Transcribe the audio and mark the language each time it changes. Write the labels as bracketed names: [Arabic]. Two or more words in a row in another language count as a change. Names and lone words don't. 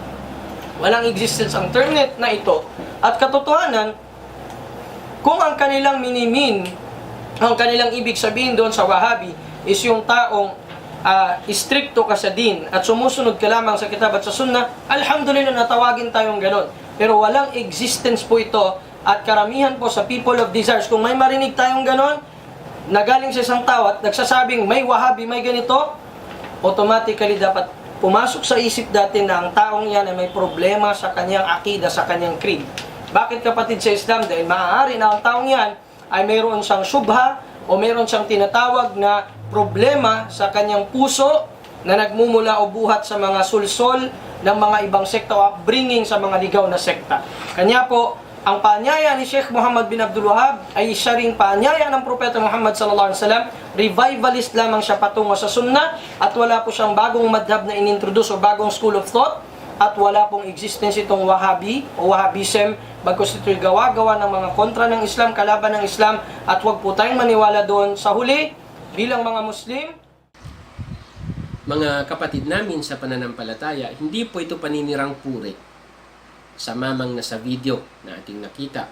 [Filipino] Walang existence ang term na ito. At katotohanan, kung ang kanilang minimin, ang kanilang ibig sabihin doon sa Wahhabi is yung taong istrikto ka sa din at sumusunod ka lamang sa kitab at sa sunnah, alhamdulillah natawagin tayong ganon. Pero walang existence po ito at karamihan po sa [English] people of desires, [Filipino] kung may marinig tayong ganon, na galing sa isang tao at nagsasabing may Wahhabi, may ganito, automatically dapat pumasok sa isip natin na ang taong yan ay may problema sa kanyang akida, sa kanyang creed. Bakit kapatid sa Islam? Dahil maaari na ang taong yan ay mayroon siyang syubha o mayroon siyang tinatawag na problema sa kanyang puso na nagmumula o buhat sa mga sulsol ng mga ibang sekta o upbringing sa mga ligaw na sekta. Kanya po, ang paanyaya ni Sheikh Muhammad bin Abdul Wahhab ay isa ring paanyaya ng Propeta Muhammad [Arabic] صلى الله عليه وسلم. [Filipino] Revivalist lamang siya patungo sa sunnah at wala po siyang bagong madhab na inintroduce o bagong [English] school of thought [Filipino] at wala pong existence itong Wahhabi o Wahhabism, bagkus ito'y gawa-gawa ng mga kontra ng Islam, kalaban ng Islam, at huwag po tayong maniwala doon. Sa huli, bilang mga Muslim, Mga kapatid namin sa pananampalataya, hindi po ito paninirang puri sa mamang nasa video na ating nakita.